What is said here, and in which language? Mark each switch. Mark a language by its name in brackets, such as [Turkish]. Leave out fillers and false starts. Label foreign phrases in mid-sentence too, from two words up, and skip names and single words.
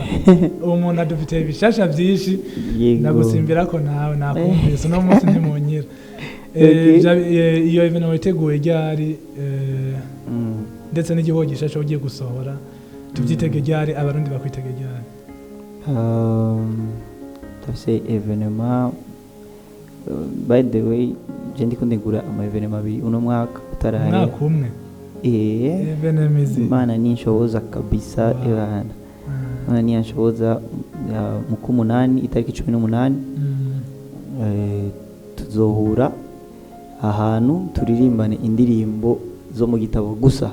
[Rundi] Umuntu adufite ibishasha byinshi, ndagusimbira ko nawe nakumvise no munsi ntimunyira. Iyo event witeguye ryari ndetse n'igihugu gishasha ugiye gusohora, tubyitege ryari, abarundi bakwitege ryari? Tafise evenement, [English] by the way [Rundi] je ndiko ndigura ama evenement abiri uno mwaka utarahari. Mwaka umwe? Imana ninshoboza kabisa. Imana ninshoboza mu kumunani itariki 18 tuzohura ahantu turirimbane indirimbo zo mu gitabo gusa.